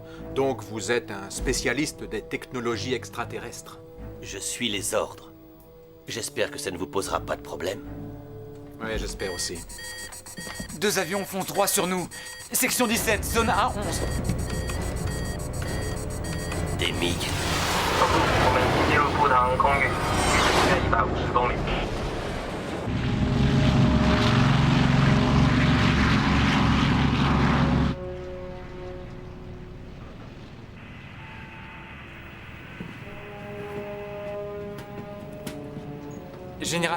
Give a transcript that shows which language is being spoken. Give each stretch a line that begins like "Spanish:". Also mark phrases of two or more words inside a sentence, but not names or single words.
French: Donc vous êtes un spécialiste des technologies extraterrestres? Je suis les ordres. J'espère que ça ne vous posera pas de problème. Oui, j'espère aussi. 2 avions font 3 sur nous. Section 17, zone A11. Des MiG.
Chinese: 我们已进入布塘空域，距离150公里。
French: Général.